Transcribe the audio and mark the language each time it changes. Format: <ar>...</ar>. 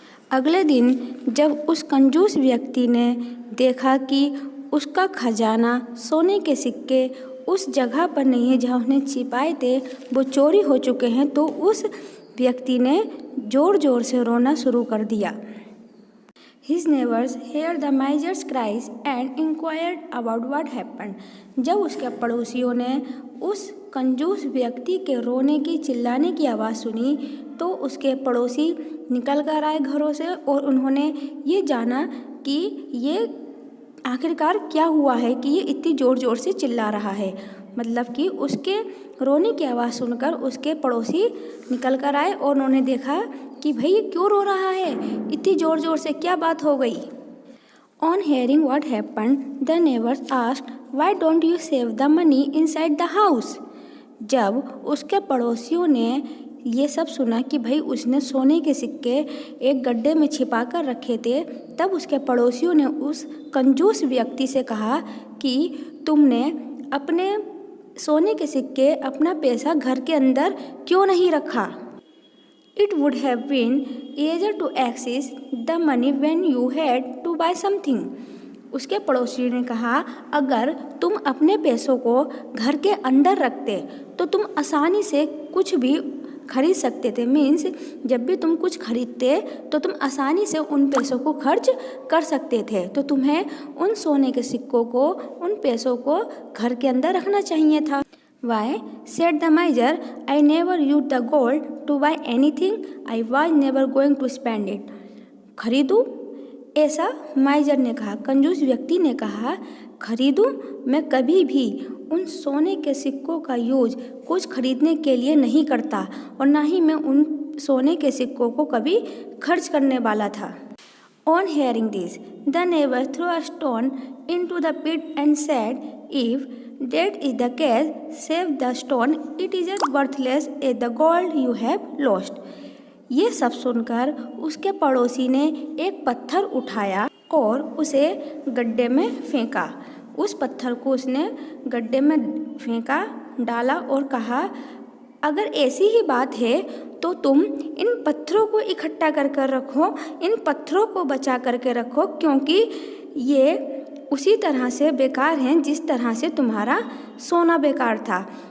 <hi>अगले दिन जब उस कंजूस व्यक्ति ने देखा कि उसका खजाना, सोने के सिक्के उस जगह पर नहीं है जहाँ उसने छिपाए थे, वो चोरी हो चुके हैं, तो उस व्यक्ति ने ज़ोर ज़ोर से रोना शुरू कर दिया।</hi> <en>His neighbors heard the miser's cries and inquired about what happened.</en> <hi>जब उसके पड़ोसियों ने उस कंजूस व्यक्ति के रोने की, चिल्लाने की आवाज़ सुनी, तो उसके पड़ोसी निकल कर आए घरों से और उन्होंने ये जाना कि ये आखिरकार क्या हुआ है कि ये इतनी ज़ोर ज़ोर से चिल्ला रहा है। मतलब कि उसके रोने की आवाज़ सुनकर उसके पड़ोसी निकल कर आए और उन्होंने देखा कि भाई ये क्यों रो रहा है इतनी ज़ोर ज़ोर से, क्या बात हो गई।</hi> <en>On hearing what happened, the neighbors asked, "Why don't you save the money inside the house?"</en> <hi>जब उसके पड़ोसियों ने ये सब सुना कि भाई उसने सोने के सिक्के एक गड्ढे में छिपा कर रखे थे, तब उसके पड़ोसियों ने उस कंजूस व्यक्ति से कहा कि तुमने अपने सोने के सिक्के, अपना पैसा घर के अंदर क्यों नहीं रखा।</hi> <en>It would have been easier to access the money when you had to buy something.</en> <hi>उसके पड़ोसी ने कहा, अगर तुम अपने पैसों को घर के अंदर रखते तो तुम आसानी से कुछ भी खरीद सकते थे। मीन्स जब भी तुम कुछ खरीदते तो तुम आसानी से उन पैसों को खर्च कर सकते थे। तो तुम्हें उन सोने के सिक्कों को, उन पैसों को घर के अंदर रखना चाहिए था।</hi> <en>Why, said the miser, I never used the gold to buy anything. I was never going to spend it.</en> <hi>खरीदूँ? ऐसा माइजर ने कहा, कंजूस व्यक्ति ने कहा, खरीदूँ? मैं कभी भी उन सोने के सिक्कों का यूज कुछ खरीदने के लिए नहीं करता और ना ही मैं उन सोने के सिक्कों को कभी खर्च करने वाला था।</hi> <en>On hearing this, the neighbor threw a stone into the pit and said, If that is the case, save the stone. It is as worthless as the gold you have lost.</en> <hi>ये सब सुनकर उसके पड़ोसी ने एक पत्थर उठाया और उसे गड्ढे में फेंका। उस पत्थर को उसने गड्ढे में फेंका, डाला और कहा, अगर ऐसी ही बात है तो तुम इन पत्थरों को इकट्ठा कर कर रखो, इन पत्थरों को बचा करके रखो, क्योंकि ये उसी तरह से बेकार हैं जिस तरह से तुम्हारा सोना बेकार था।</hi>